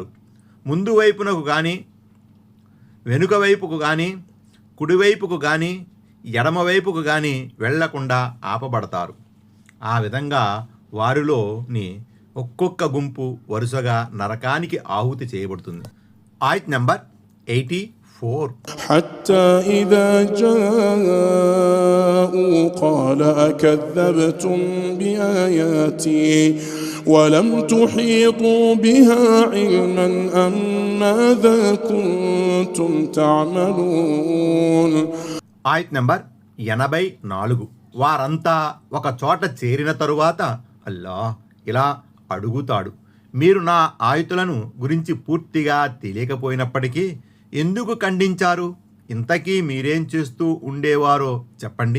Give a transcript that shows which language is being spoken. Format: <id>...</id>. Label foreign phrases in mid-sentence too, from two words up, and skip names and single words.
<te>ముందు వైపునకు కానీ, వెనుక వైపుకు కానీ, కుడివైపుకు కానీ, ఎడమవైపుకు కానీ వెళ్లకుండా ఆపబడతారు. ఆ విధంగా వారిలోని ఒక్కొక్క గుంపు వరుసగా నరకానికి ఆహుతి చేయబడుతుంది. ఆయత్ నంబర్ 84.</te> <ar>حتى إذا جاءوا قال أكذبتم بآياتي ولم تحيطوا بها علما أم ماذا كنتم تعملون.</ar> <te>ఆయత్ నంబర్ 84. వారంతా ఒక చోట చేరిన తరువాత అల్లాహ్ ఇలా అడుగుతాడు: మీరు నా ఆయుతులను గురించి పూర్తిగా తెలియకపోయినప్పటికీ ఎందుకు ఖండించారు? ఇంతకీ మీరేం చేస్తూ ఉండేవారో చెప్పండి.</te>